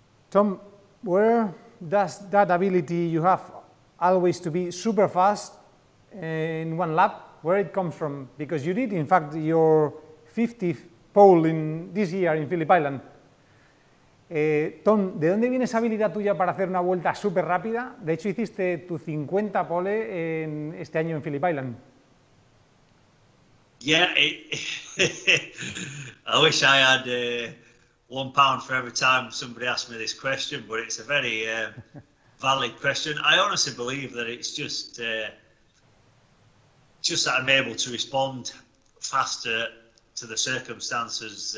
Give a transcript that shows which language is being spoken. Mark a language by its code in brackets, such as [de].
[en] Tom, where does that ability you have always to be super fast in one lap, where it comes from? Because you did, in fact, your 50th pole in this year in Phillip Island. [es] Tom, ¿de dónde viene esa habilidad tuya para hacer una vuelta súper rápida? De hecho, hiciste tu 50 pole este año en Phillip Island. [en] Yeah, I wish I had £1 for every time somebody asked me this question, but it's a very valid question. I honestly believe that it's just that I'm able to respond faster to the circumstances.